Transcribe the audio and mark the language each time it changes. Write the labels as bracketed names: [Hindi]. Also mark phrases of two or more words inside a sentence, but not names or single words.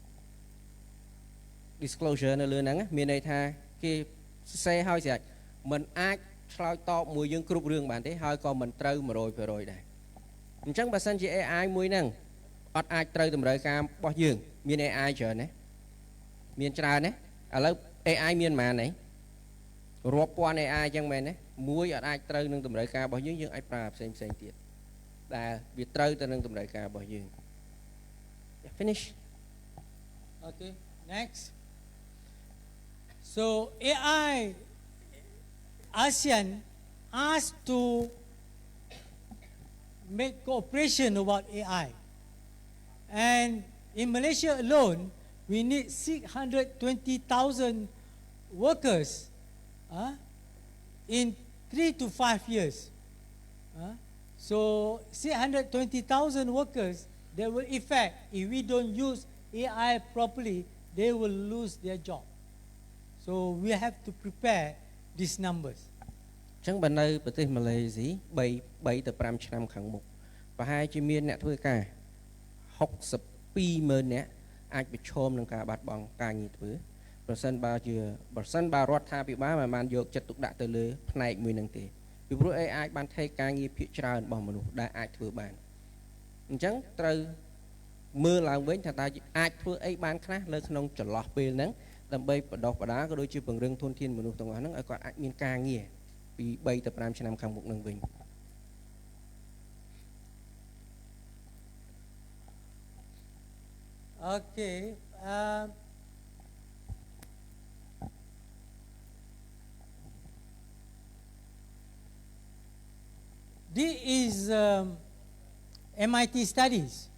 [Khmer] disclosure នៅលើហ្នឹងមានន័យថាគេសរសេរឲ្យស្រេចមិនអាចឆ្លើយតបមួយយើងគ្រប់រឿងបានទេហើយក៏មិនត្រូវ 100% ដែរអញ្ចឹងបើសិនជា AI មួយហ្នឹងអត់អាចត្រូវតម្រូវការរបស់យើងមាន AI ច្រើនណាមានច្រើនណាឥឡូវ AI មានប៉ុន្មានរាប់ពាន់ AI អញ្ចឹងមែនទេមួយអត់អាចត្រូវនឹងតម្រូវការរបស់យើងអាចប្រើផ្សេងទៀតដែលវាត្រូវទៅនឹងតម្រូវការរបស់យើង Finish [English] Okay, next. So AI ASEAN asked to make cooperation about AI. And in Malaysia alone, we need 620,000 workers in 3 to 5 years. So 620,000 workers, they will affect, if we don't use AI properly, they will lose their job. So we have to prepare these numbers. [Khmer] អញ្ចឹងបើនៅប្រទេសម៉ាឡេស៊ី3ទៅ5ឆ្នាំខាងមុខប្រហែលជាមានអ្នកធ្វើការ62,000 នាក់អាចប្រឈមនឹងការបាត់ប ង់ការងារធ្វើប្រសិនបើរដ្ឋាភិបាលមិនបានយកចិត្តទុកដាក់ទៅលើផ្នែកមួយនឹងទេពីព្រោះអាចបានថេកការងារភាគច្រើនរបស់មនុស្សដែលអាចធ្វើបានអញ្ចឹងត្រូវមើលឡើងវិញថាតើអាចធ្វើអីបានខ្លះលើក្នុងចន្លោះពេលហ្នឹងដើម្បីបដោះបដាក៏ដូចជាពង្រឹងធនធានមនុស្សទាំងអស់ហ្នឹងឲ្យគាត់អាចមានការងារពី3ទៅ5ឆ្នាំខាងមុខហ្នឹងវិញ [English] Okay. This is MIT studies.